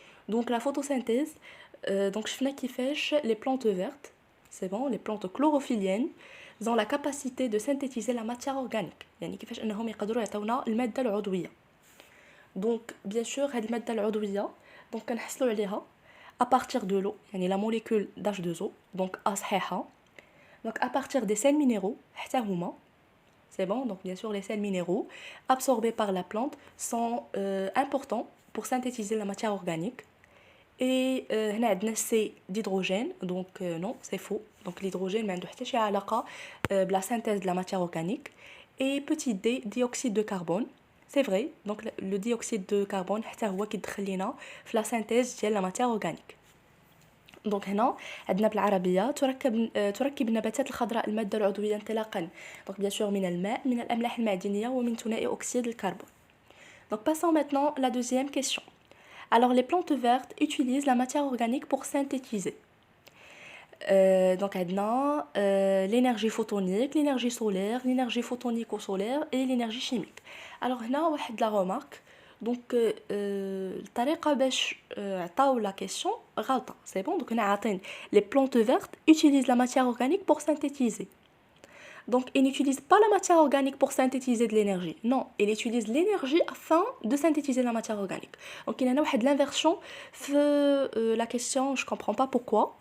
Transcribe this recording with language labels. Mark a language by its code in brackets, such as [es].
[fr] Donc la photosynthèse donc شفنا كيفاش les plantes vertes, c'est bon, les plantes chlorophylliennes ont la capacité de synthétiser la matière organique. [ar] يعني كيفاش انهم يقدروا يعطيونا الماده العضويه. [fr] Donc bien sûr هذه الماده العضويه donc كنحصلوا عليها à partir de l'eau, يعني la molécule d'H2O, donc A صحيحه. Donc à partir des sels minéraux, حتى هما. C'est bon, donc bien sûr les sels minéraux absorbés par la plante sont importants pour synthétiser la matière organique. Et هنا عندنا C d'hydrogène, donc non, c'est faux. Donc l'hydrogène ما عنده حتى شي علاقة بلا synthèse de la matière organique. Et petit D, dioxyde de carbone. C'est vrai, donc le dioxyde de carbone حتى هو كيدخل لينا في la synthèse ديال la matière organique. [ar] دونك هنا عندنا بالعربيه تركب النباتات الخضراء الماده العضويه انطلاقا donc bien sûr من الماء من الاملاح المعدنيه ومن ثنائي اكسيد الكربون. [fr] Donc passons maintenant à la deuxième question. Alors les plantes vertes utilisent la matière organique pour synthétiser donc عندنا l'énergie photonique, l'énergie solaire, l'énergie photonique ou solaire et l'énergie chimique. Alors هنا واحد la remarque. [ar] Donc الطريقه باش عطاو la question غلطه. [fr] C'est bon, donc هنا عاطين les plantes vertes utilisent la matière organique pour synthétiser. Donc ils n'utilisent pas la matière organique pour synthétiser de l'énergie. Non, ils utilisent l'énergie afin de synthétiser la matière organique. Donc il y a une inversion la question, je comprends pas pourquoi.